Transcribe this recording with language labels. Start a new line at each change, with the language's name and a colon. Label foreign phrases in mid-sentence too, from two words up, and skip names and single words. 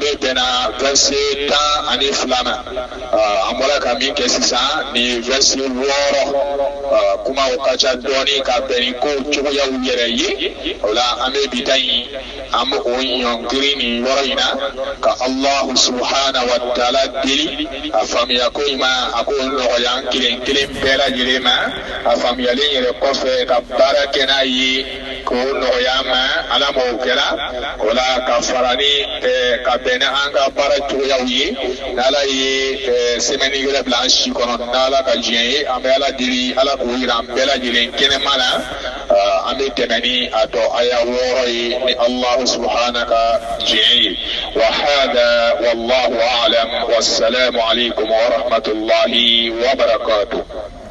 Bambara: bɛ bɛnna verset 12 ma an bɔra ka min kɛ sisan ni verset 6 kumaw ka ca dɔɔni ka bɛn ni ko cogoyaw yɛrɛ ye o la an bɛ bi ta in an bɛ o ɲɔngiri nin yɔrɔ in na ka
Arabic: الله سبحانه وتعالى
Bambara: deli a faamuya ko in ma a ko nɔgɔya an kelen kelen bɛɛ lajɛlen ma a faamuyalen yɛrɛ kɔfɛ ka baara kɛ n'a ye k'o nɔgɔya ma ala m'o kɛra o la ka fara ni ka bɛn ni an ka baara cogoyaw ye n'ala ye semaine wɛrɛ bila an si kɔnɔ n'ala ka diɲɛ ye an bɛ ala deli ala k'o yira an bɛɛ lajɛlen kɛnɛma na an bɛ tɛmɛ ni a tɔ aya 6 ye ni
Arabic: الله سبحانه
Bambara: ka diɲɛ ye
Arabic: وهذا والله أعلم والسلام عليكم ورحمة الله وبركاته.